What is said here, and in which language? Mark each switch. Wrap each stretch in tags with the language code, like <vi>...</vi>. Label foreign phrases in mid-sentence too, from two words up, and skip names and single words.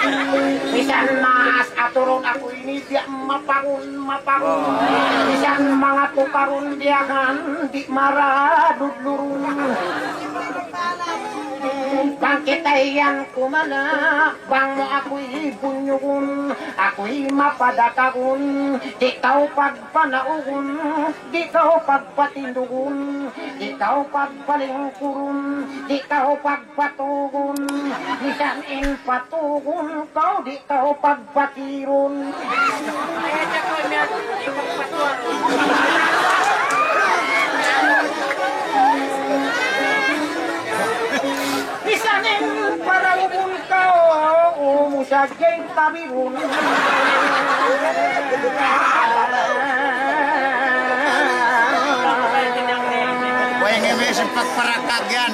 <tsg>Bisan mas aturon ako ini di mapangun. Bisan mga tukarun diakan di maradudlurun. Bangkit ayan kumana, bang mo ako'y bunyugun, ako'y mapadakakun, di kau pagpanaugun, di kau pagpatindugun, di kau pagpalingkurun, di kau pagpatugun, bisan in patugun, kau di kau pagpatirun. Bisanin para ubun kau, umusagay tabirun.</tsg> <ms>Wah, yang ini sempat perakagan.</ms>